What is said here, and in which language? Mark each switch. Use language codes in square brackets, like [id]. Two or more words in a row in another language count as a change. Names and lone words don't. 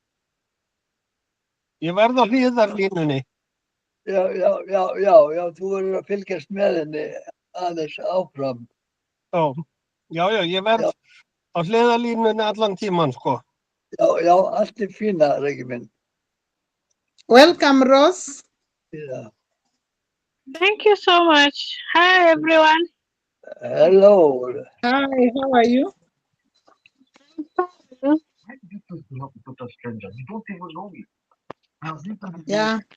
[is] Ég verð á hliðarlínunni. Já, þú verður að fylgjast með henni aðeins áfram. Já, ég verð á hliðarlínunni allan tíman, sko. Já, allt er fína, Regi minn. [en] Welcome, Rose. Yeah. Thank you so much. Hi, everyone. Hello. Hi, how are you? Yeah.